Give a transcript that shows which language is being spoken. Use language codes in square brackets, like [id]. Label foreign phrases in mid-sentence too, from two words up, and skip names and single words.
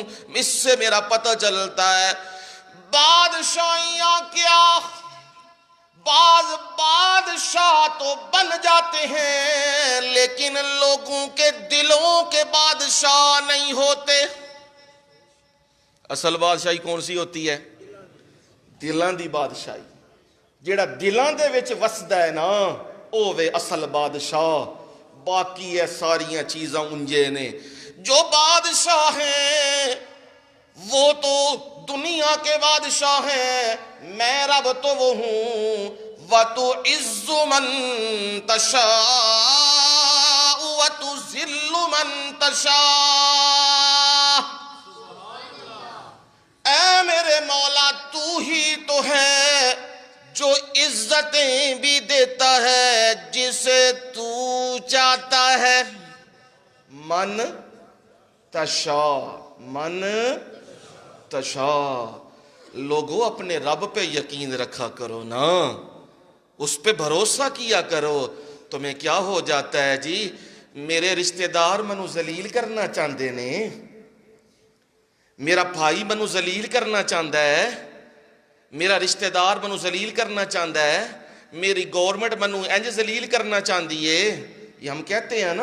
[ur] اس سے میرا پتہ چلتا ہے بادشاہیاں کیا، بعض بادشاہ تو بن جاتے ہیں لیکن لوگوں کے دلوں کے بادشاہ نہیں ہوتے۔ اصل بادشاہی کون سی ہوتی ہے؟ [pa] دلاں دی بادشاہی۔ جیڑا دلاں دے وچ وسدا ہے نا، اوے اصل بادشاہ، باقی ہے ساریاں چیزاں انجے نے۔ [ur] جو بادشاہ ہیں وہ تو دنیا کے بادشاہ ہیں، میں رب تو وہ ہوں، [ar] وَتُعِزُّ مَن تَشَاءُ وَتُذِلُّ مَن تَشَاءُ۔ [ur] اے میرے مولا تو ہی تو ہے جو عزتیں بھی دیتا ہے جسے تو چاہتا ہے، [ar] من تشاء، من تشاء۔ [ur] لوگوں اپنے رب پہ یقین رکھا کرو نا، اس پہ بھروسہ کیا کرو۔ تمہیں کیا ہو جاتا ہے جی؟ میرے رشتہ دار منو ذلیل کرنا چاہتے نے، میرا بھائی منو ذلیل کرنا چاہتا ہے، میرا رشتہ دار منو ذلیل کرنا چاہتا ہے، میری گورنمنٹ منو انج ذلیل کرنا چاہتی ہے، یہ ہم کہتے ہیں نا۔